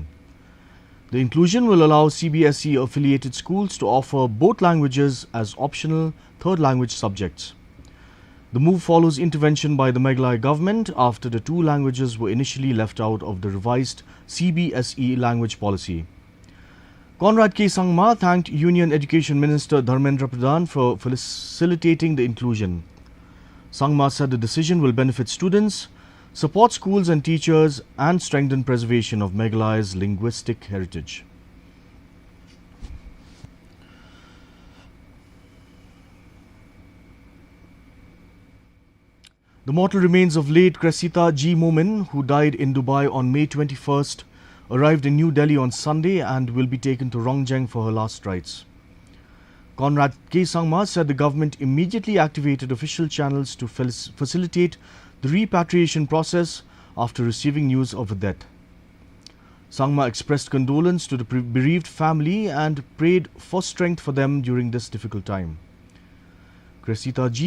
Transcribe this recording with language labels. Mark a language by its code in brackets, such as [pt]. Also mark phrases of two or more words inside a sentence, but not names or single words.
[en] The inclusion will allow CBSE-affiliated schools to offer both languages as optional third language subjects. The move follows intervention by the Meghalaya government after the two languages were initially left out of the revised CBSE language policy. Conrad K. Sangma thanked Union Education Minister Dharmendra Pradhan for facilitating the inclusion. Sangma said the decision will benefit students, support schools and teachers, and strengthen preservation of Meghalaya's linguistic heritage. The mortal remains of late Cressida G. Momin, who died in Dubai on May 21st, arrived in New Delhi on Sunday and will be taken to Rongjeng for her last rites. Conrad K. Sangma said the government immediately activated official channels to facilitate the repatriation process after receiving news of her death. Sangma expressed condolence to the bereaved family and prayed for strength for them during this difficult time. Cressida G.